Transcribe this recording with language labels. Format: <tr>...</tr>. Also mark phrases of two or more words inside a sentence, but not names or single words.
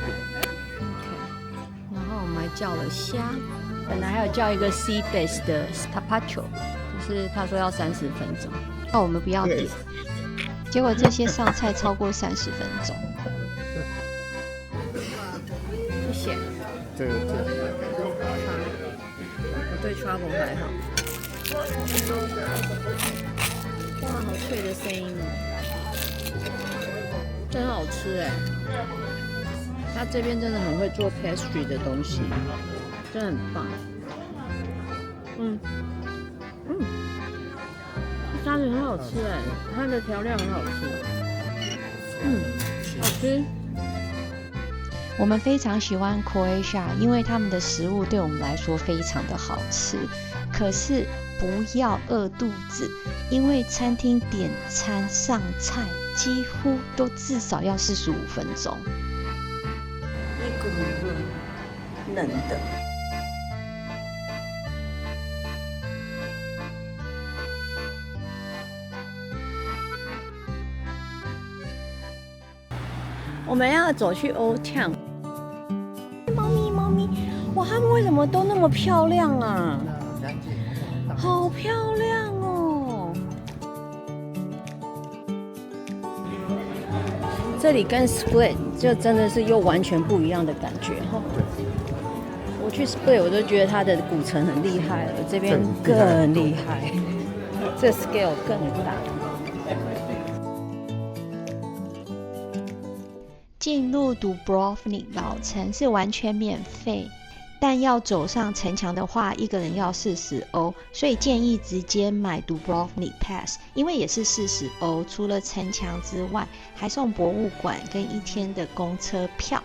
<zh>然後我們還叫了蝦，本來還有叫一個</zh> <en>sea bass</en> <zh>的 tapacho， 就是他說要30分鐘，那我們不要點，結果這些上菜超過30分鐘。謝謝。這個。对 trouble 還好。哇，好脆的聲音哦，真好吃哎！他這邊真的很會做 pastry 的東西，真的很棒。沙子很好吃哎，它的調料很好吃。好吃。我們非常喜歡 Croatia，因為他們的食物對我們來說非常的好吃。可是不要餓肚子，因為餐廳點餐上菜幾乎都至少要45分鐘。一個冷的。我們要走去 Old Town。猫咪，哇，它们為什麼都那麼漂亮啊？好漂亮哦！這裡跟 Split 就真的是又完全不一樣的感覺哈。我去 Split 我都覺得它的古城很厲害了，這邊更厲害，這 scale 更大。進入 Dubrovnik 老城是完全免費，但要走上城牆的話，一個人要40歐，所以建議直接買 Dubrovnik Pass， 因為也是40歐，除了城牆之外，還送博物館跟1天的公車票。</zh>